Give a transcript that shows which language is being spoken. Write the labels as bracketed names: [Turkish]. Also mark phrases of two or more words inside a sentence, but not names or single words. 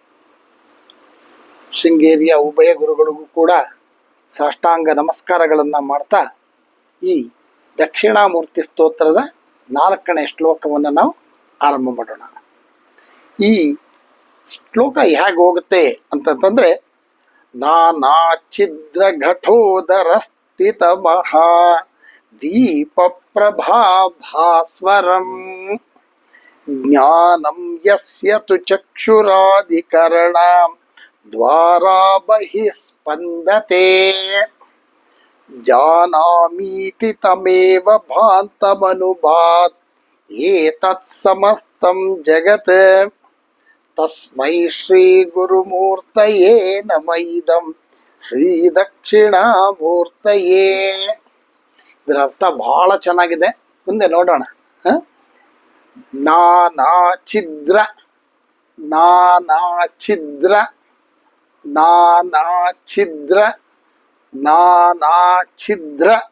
[Kannada] ಶೃಂಗೇರಿಯ ಉಭಯ ಗುರುಗಳಿಗೂ ಕೂಡ ಸಾಷ್ಟಾಂಗ ನಮಸ್ಕಾರಗಳನ್ನು ಮಾಡ್ತಾ ಈ ದಕ್ಷಿಣಾಮೂರ್ತಿ ಸ್ತೋತ್ರದ 4ನೇ ಶ್ಲೋಕವನ್ನು ನಾವು ಆರಂಭ ಮಾಡೋಣ. ಈ ಶ್ಲೋಕ ಹೇಗೆ ಹೋಗುತ್ತೆ ಅಂತಂತಂದ್ರೆ, [Sanskrit] ನಾನಾ ಛಿದ್ರ ಘಟೋದರ ಸ್ಥಿತ ಮಹಾ ದೀಪ ಪ್ರಭಾಭಾಸ್ವರಂ ಜ್ಞಾನಂ ಯಸ್ಯ ತು ಚಕ್ಷುರಾಧಿಕರಣ ದ್ವಾರಾ ಬಹಿಸ್ಪಂದತೆ ಜಾನಾಮೀತಿ ತಮೇವ ಭಾಂತಮನುಭಾತ್ ಏತತ್ ಸಮಸ್ತಂ ಜಗತ್ ತಸ್ಮೈ ಶ್ರೀ ಗುರುಮೂರ್ತಯೇ ನಮಃ ಇದಂ ಶ್ರೀ ದಕ್ಷಿಣಾಮೂರ್ತಯೇ. [Kannada] ಇದರ ಅರ್ಥ ಬಹಳ ಚೆನ್ನಾಗಿದೆ, ಮುಂದೆ ನೋಡೋಣ. [Sanskrit] ನಾನಾ ಛಿದ್ರ, ನಾನಾ ಛಿದ್ರ, ನಾನಾ ಛಿದ್ರ, ನಾನಾ ಛಿದ್ರ